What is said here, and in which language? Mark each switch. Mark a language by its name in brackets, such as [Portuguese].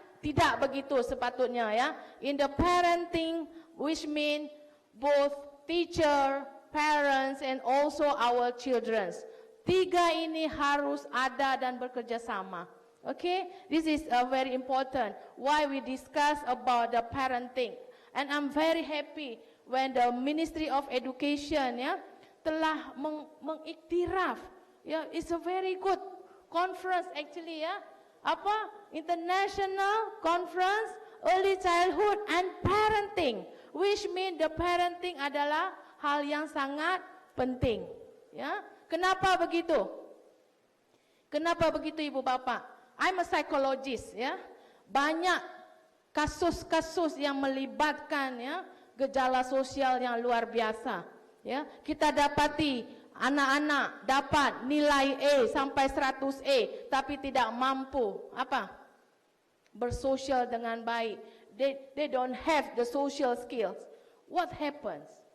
[Malay] Tidak begitu sepatutnya ya. [English] In the parenting, which mean both teacher, parents and also our children. [Malay] Tiga ini harus ada dan bekerja sama. [English] Okay, this is very important. Why we discuss about the parenting, and I'm very happy when the Ministry of Education [Malay] telah mengiktiraf. [English] It's a very good conference actually Apa? International Conference Early Childhood and Parenting, which mean the parenting [Malay] adalah hal yang sangat penting. Kenapa begitu? Kenapa begitu Ibu Bapak? [English] I'm a psychologist [Malay] Banyak kasus-kasus yang melibatkan gejala sosial yang luar biasa. Kita dapati anak-anak dapat nilai A sampai 100 A tapi tidak mampu bersosial dengan baik. [English] They don't have the social skills. What happens?